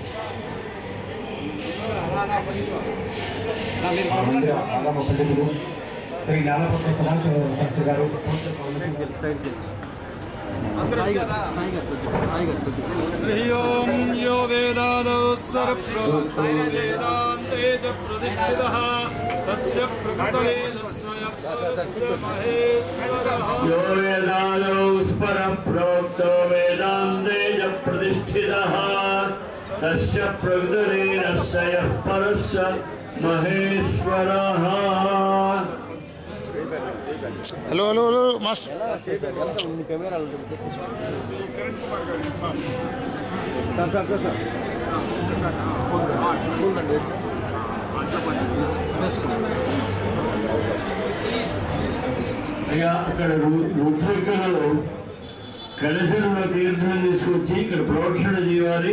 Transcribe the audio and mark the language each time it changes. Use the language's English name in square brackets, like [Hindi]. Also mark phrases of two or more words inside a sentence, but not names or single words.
[Telugu] మందిర ఆగమ పండితులు శ్రీ జ్ఞానపత్ర సమాజ శాస్త్రి గారు [Sanskrit] यो वेदादौ स्वरप्रोक्तोवेदान्ते च प्रतिष्ठितः तस्य प्रकृतये यो वेदादौ स्वरप्रोक्तो वेदान्ते च प्रतिष्ठितः तस्य प्रकृतये नश्चयः परस्य महेश्वरः. [English] hello hello hello master [Telugu] అయ్యా అక్కడ రుద్రికలో కలశంలో తీర్థం తీసుకొచ్చి ఇక్కడ ప్రోక్షణ చేయాలి.